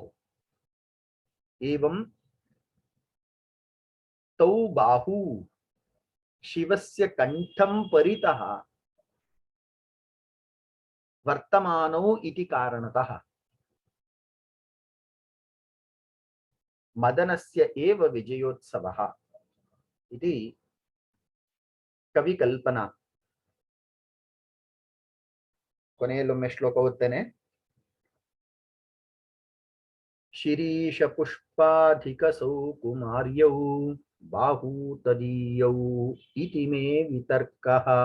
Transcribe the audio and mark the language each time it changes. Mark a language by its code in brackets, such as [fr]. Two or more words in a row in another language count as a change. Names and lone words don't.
[sa] एवं तौ बाहू शिवस्य कंठं परितः वर्तमानौ इति कारणतः मदनस्य एव विजयोत्सवः इति कविकल्पना। [kn] ಕೊನೆಯಲ್ಲೊಮ್ಮೆ ಶ್ಲೋಕ ಓದ್ತೇನೆ. [sa] ಶಿರೀಷಪುಷ್ಪಾಧಿಕಸೌ ಕುಮಾರ್ಯೌ ಬಾಹೂ ತದೀಯೌ ಇತಿ ಮೇ ವಿತರ್ಕಃ.